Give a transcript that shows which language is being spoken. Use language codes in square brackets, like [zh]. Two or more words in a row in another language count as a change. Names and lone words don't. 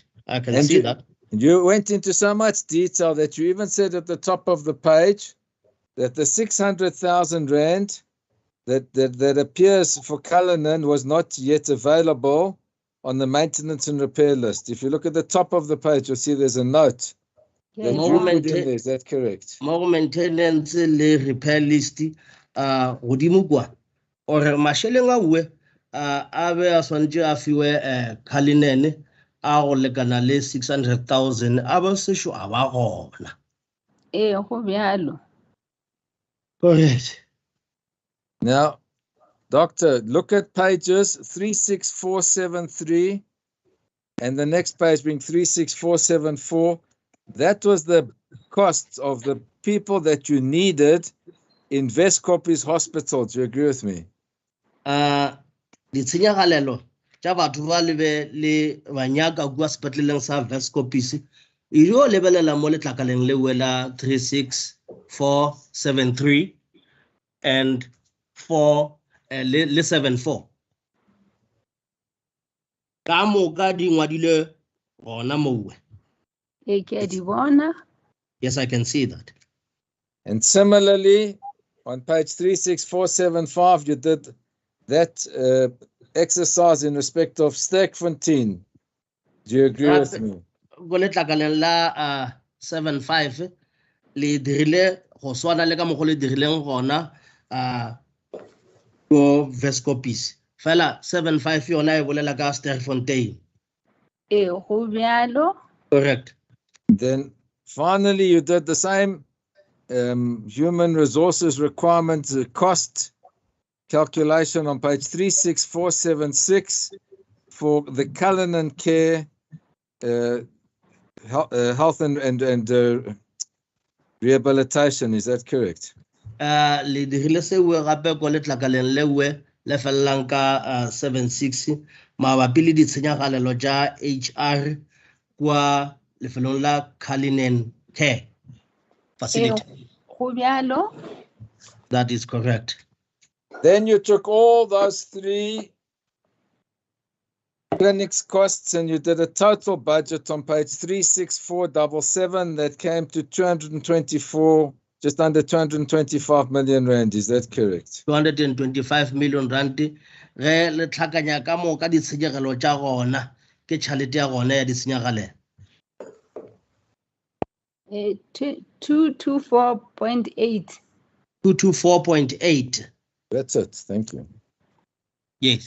[en] I can see that. You went into so much detail that you even said at the top of the page that the 600,000 rand that appears for Cullinan was not yet available on the maintenance and repair list. If you look at the top of the page, you'll see there's a note that you put in there. Is that correct? [nso] More maintenance le [en] repair list [nso] godimo kwa or mašeleng a we a be a swantše a fiwe Cullinan a go lekana le 600,000 a ba sešo a ba gona. Go bjalo. [en] Correct. Now, Doctor, look at pages 36473 and the next page being 36474. That was the costs of the people that you needed in Vescopis Hospital. Do you agree with me? [nso] Ditshenyagalelo tša batho ba le banyaka kua sepetleleng sa Vescopis e dio lebelela mo letlakaleng le wela 36473 and 74 ka moka di ngwadile gona mowe. [en] Yes, I can see that. And similarly, on page 36475, you did that exercise in respect of Sterkfontein. Do you agree with me? [nso] Go letlakaleng la 75 le dirile go swana le ka mo go le dirileng gona go Vescopis. Fela 75 yona e bolela ka Sterkfontein. Go bjalo. [en] Correct. Then finally, you did the same human resources requirement cost calculation on page 36476 for the Cullinan Care health and rehabilitation. Is that correct? [nso] Le dirile se we gape go letlakaleng le we le fellang ka 76 mabapi le ditshenyagalelo tša HR kwa lefelong la Cullinan Care facility. [en] That is correct. Then you took all those 3 clinics costs and you did a total budget on page 36477 that came to 224, just under 225 million rand. Is that correct? 225 million rand. [nso] Re le tlhakanya ka moka ditshenyegelo tša gona ke tšhalete ya gona ya ditshenyagalelo. [en] 224.8. 224.8. That's it. Thank you. Yes.